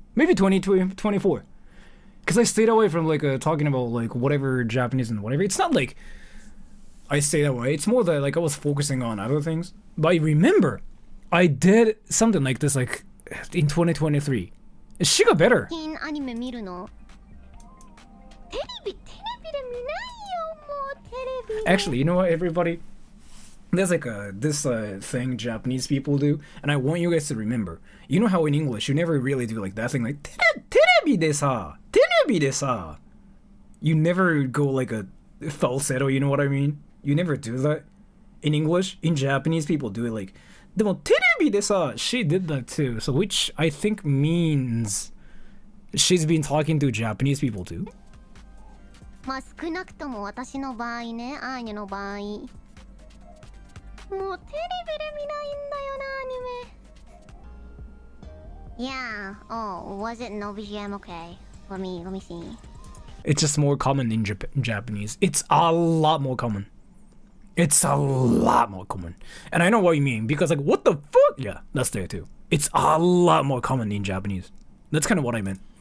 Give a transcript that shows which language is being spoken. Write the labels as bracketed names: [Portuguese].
[English] Maybe 2024. Because I stayed away from like talking about like whatever Japanese and whatever. It's not like I stayed away. It's more that like I was focusing on other things. But I remember I did something like this like in 2023. She got better. [Japanese] アニメ見るの？テレビで見ないよもうテレビ。 [English] Actually, you know what, everybody? There's like this thing Japanese people do, and I want you guys to remember. You know how in English you never really do like that thing like [Japanese] terebi de sa, terebi de sa. [English] You never go like a falsetto. You know what I mean? You never do that in English. In Japanese, people do it like. [Japanese] でもテレビでさ, [English] she did that too. So which I think means she's been talking to Japanese people too. [Japanese] まあ少なくとも私の場合ね、アーニャの場合。もうテレビで見ないんだよな、アニメ。 [English] Yeah. Oh, was it no BGM? Okay. Let me see. It's just more common in Japanese. It's a lot more common. It's a lot more common. And I know what you mean, because like, what the fuck? Yeah, that's there too. It's a lot more common in Japanese. That's kind of what I meant.